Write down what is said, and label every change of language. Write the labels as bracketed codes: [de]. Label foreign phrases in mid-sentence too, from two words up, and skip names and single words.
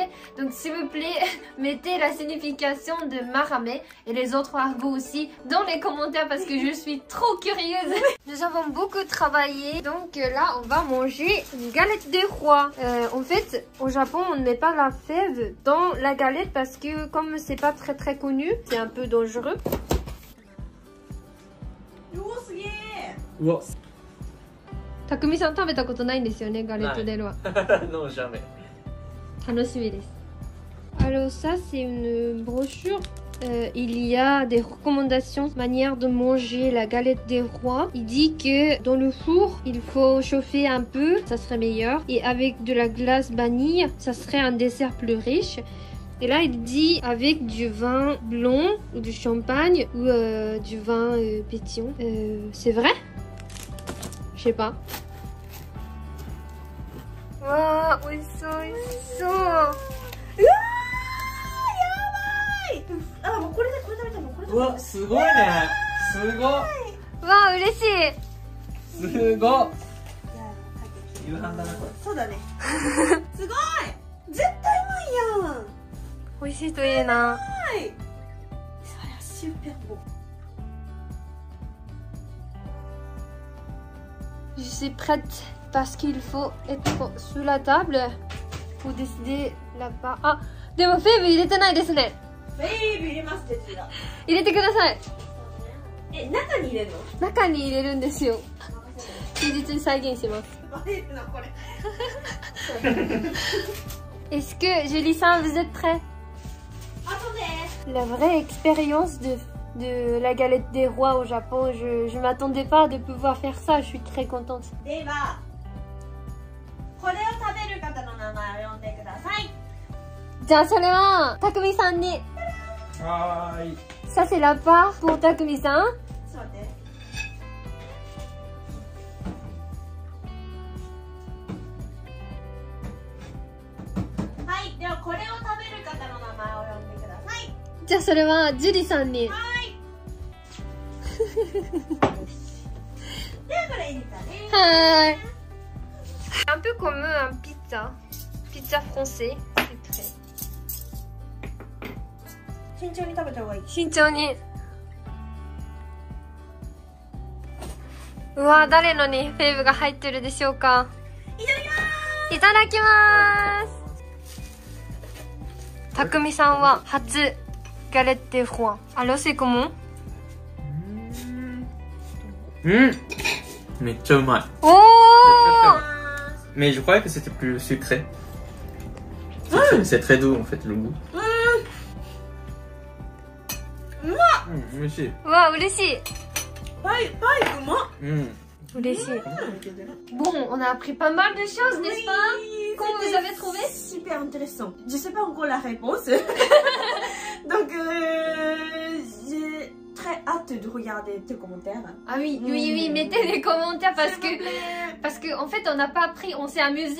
[fr] Donc s'il vous plaît mettez la signification de maramé et les autres argots aussi dans les commentaires parce que je suis trop curieuse. Nous avons beaucoup travaillé donc là on va manger une galette des rois. En fait au Japon on ne met pas la fève dans la galette parce que comme c'est pas très connu c'est un peu dangereux. [ja] すげえ。うわ。たくみさん食べたことないんですよね、ガレットデロは。 [fr] Non, jamais. [ja] 楽しみです。 [fr] Alors ça c'est une brochure. Il y a des recommandations, manière de manger la galette des rois. Il dit que dans le four, il faut chauffer un peu, ça serait meilleur. Et avec de la glace vanille, ça serait un dessert plus riche. Et là, il dit avec du vin blanc ou du champagne ou du vin pétillant. C'est vrai? Je sais pas. [ja] わー、美味しそう、美味しそう。うわー、やばい。あ、もうこれでこれ食べたのこれ食べたの。うわ、すごいね。すごい。わー、嬉しい。すごい。じゃあかけて夕飯だなこれ。そうだね。すごい。絶対うまいやん。美味しいといいな。 [fr] はい。Ça a l'air super beau. Je suis prête parce qu'il faut être sous la table pour décider là-bas. [ja] Ah, でもフェーブ入れてないですね。ベイビー入れますって言ってた。入れてください。え、中に入れるの？中に入れるんですよ。忠実に再現します。バレるなこれ。 [fr] Est-ce que Julie Saint, vous êtes prêts? Attendez. La vraie expérience de la galette des rois au Japon, je m'attendais pas de pouvoir faire ça, je suis très contente. [ja] では、これを食べる方の名前を呼んでください。じゃあそれは、たくみさんに。はーい。 [fr] Ça c'est la part pour たくみさん。 [ja] そうね。はい、ではこれを食べる方の名前を呼んでください。じゃあそれは、ジュリさんに。はい。ではこれエリタです。 [fr] はい。Un peu comme un pizza français. C'est très [ja] 慎重に食べた方がいい。慎重に。うわ、誰のにフェーブが入ってるでしょうか。いただきます。いただきます。たくみさんは初ガレッテフロア。 [fr] Alors c'est comment？ [ja] めっちゃうまい。おー。 [fr] Mais je croyais que c'était plus sucré. C'est très doux en fait le goût. [ja] 美味しい。うわ、嬉しい。パイうまっ。 [fr] 嬉しい。Bon, on a appris pas mal de choses, n'est-ce pas? Comment vous avez trouvé? Super intéressant. Je sais pas encore la réponse. Donc, j'ai très hâte de regarder tes commentaires. Ah oui, oui, mettez des commentaires parce que en fait, on n'a pas appris, on s'est amusé.